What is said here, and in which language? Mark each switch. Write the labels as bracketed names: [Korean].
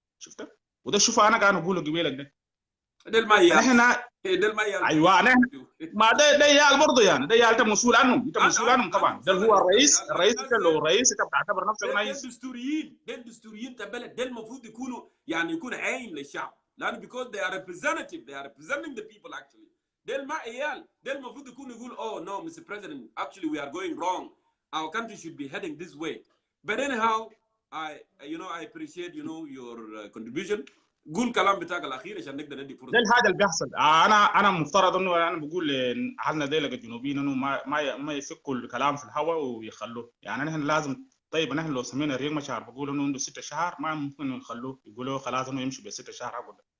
[Arabic] شفت وده شوفها انا قاعد اقول قبلك ده الميال احنا ده الميال ايوه نحن ما ده يال برضه يعني ده يال انت مسؤول عنهم, انت مسؤول عنهم طبعا. ده هو الرئيس انت لو رئيس انت بتعتبر نفسك رئيس. ده الدستوريين تبع البلد ده المفروض يكونوا يعني يكون عين للشعب, لانه [English] because they are representative, they are representing the people actually. [Arabic] ده المعيال ده المفروض يكون يقول [English] oh no Mr. President actually we are going wrong, our country should be heading this way. But anyhow I appreciate your contribution. [Arabic] قول كلام بتاعك الاخير عشان نقدر ندي فرصه. ده الحاجه اللي بيحصل. انا مفترض انه انا بقول لاهلنا ديلك الجنوبيين انه ما يفكوا الكلام في الهواء ويخلوه. يعني نحن لازم طيب نحن لو سمينا ريق مشار بقول انه عنده 6 شهور ما ممكن نخلوه يقولوا خلاص انه يمشي ب6 شهور عقد.